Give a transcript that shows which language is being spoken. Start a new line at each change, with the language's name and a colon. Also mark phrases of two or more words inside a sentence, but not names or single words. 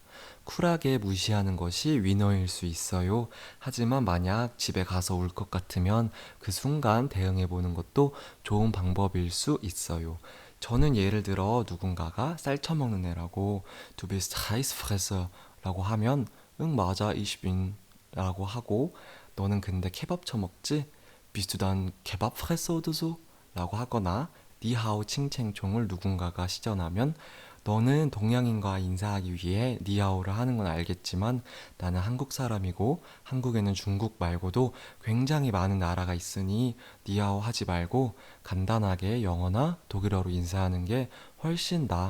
Korean: 쿨하게 무시하는 것이 위너일 수 있어요. 하지만 만약 집에 가서 울 것 같으면 그 순간 대응해 보는 것도 좋은 방법일 수 있어요. 저는 예를 들어 누군가가 쌀 처먹는 애라고
German: Du bist Heißfresser
Korean: 라고 하면 응 맞아
German: ich bin
Korean: 라고 하고 너는 근데 케밥 처먹지?
German: Bist du dann Kebabfresser oder so?
Korean: 라고 하거나 니하오 칭챙총을 누군가가 시전하면 너는 동양인과 인사하기 위해 니하오를 하는 건 알겠지만 나는 한국 사람이고 한국에는 중국 말고도 굉장히 많은 나라가 있으니 니하오 하지 말고 간단하게 영어나 독일어로 인사하는 게 훨씬 나아.